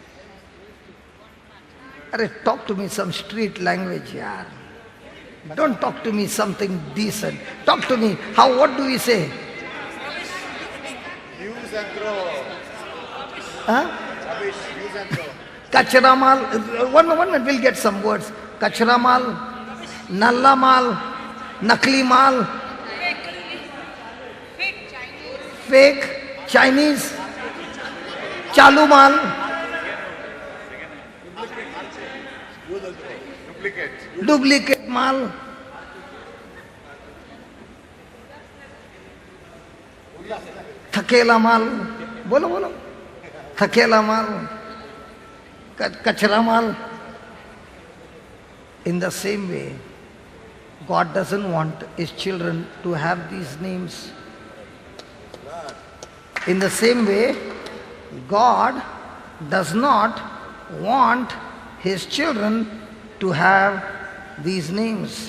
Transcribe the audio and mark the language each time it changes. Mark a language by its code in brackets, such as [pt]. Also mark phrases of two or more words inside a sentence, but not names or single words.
[en] Arey, talk to me some street language, yaar. Don't talk to me something decent. Talk to me. How? What do we say? use and throw. Huh? Rubbish, use and throw. [hi] कचरा माल. [en] One minute, we'll get some words. [hi] कचरा माल, नल्ला माल, नकली माल, [en] fake Chinese, [hi] चालू माल, [en] Duplicate. [hi] डुप्लीकेट माल. थकेला माल बोलो बोलो थकेला माल कचरा माल. [en] In the same way, God doesn't want his children to have these names. In the same way, God does not want his children to have these names.